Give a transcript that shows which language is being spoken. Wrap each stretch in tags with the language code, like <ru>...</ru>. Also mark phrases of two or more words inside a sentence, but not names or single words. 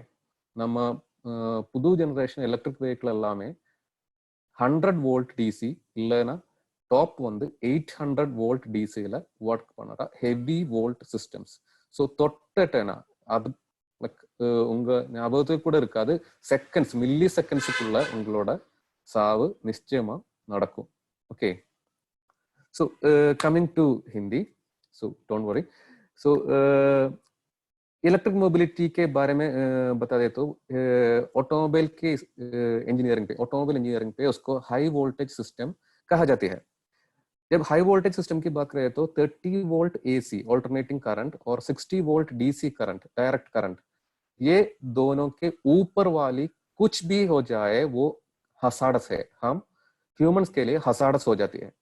<ta>நம்ம புது ஜெனரேஷன்</ta> <en>electric vehicle</en> <ta>எல்லாமே 100</ta> <en>volt DC</en> <ta>இல்லைன்னா டாப் வந்து 800 வோல்ட் டிசியில ஒர்க் பண்ணுற</ta> <en>heavy volt systems.</en> <ta>ஸோ தொட்டேன்னா அது லைக் உங்க ஞாபகத்துக்கு கூட இருக்காது, செகண்ட்ஸ், மில்லி செகண்ட்ஸுக்குள்ள உங்களோட சாவு நிச்சயமா நடக்கும்.</ta> <en>Okay, so coming to Hindi, so don't worry.</en> <hi>सो</hi> <en>electric mobility</en> <hi>के बारे में बता दे तो ऑटोमोबाइल के</hi> <en>automobile engineering</en> <hi>पे उसको</hi> <en>high voltage system</en> <hi>कहा जाती है. जब</hi> <en>high voltage system</en> <hi>की बात करें तो 30</hi> <en>volt AC alternating current</en> <hi>और 60</hi> <en>volt DC current direct current,</en> <hi>ये दोनों के ऊपर वाली कुछ भी हो जाए वो हसाड़स है, हम ह्यूमंस के लिए हसाड़स हो जाती है.</hi>